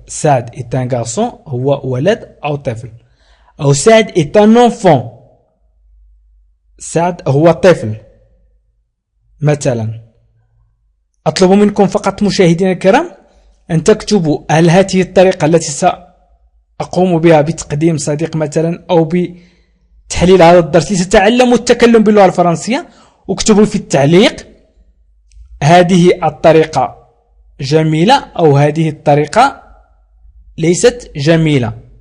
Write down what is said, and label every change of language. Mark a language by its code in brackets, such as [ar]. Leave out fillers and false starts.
[ar] سعد [fr] est un garçon [ar] هو ولد أو طفل. [fr] أو سعد est un enfant. [ar] سعد هو طفل. مثلا أطلب منكم فقط مشاهدينا الكرام أن تكتبوا هل هذه الطريقة التي سأقوم بها بتقديم صديق مثلا أو بتحليل هذا الدرس لتتعلموا التكلم باللغة الفرنسية، واكتبوا في التعليق هذه الطريقة جميلة أو هذه الطريقة ليست جميلة.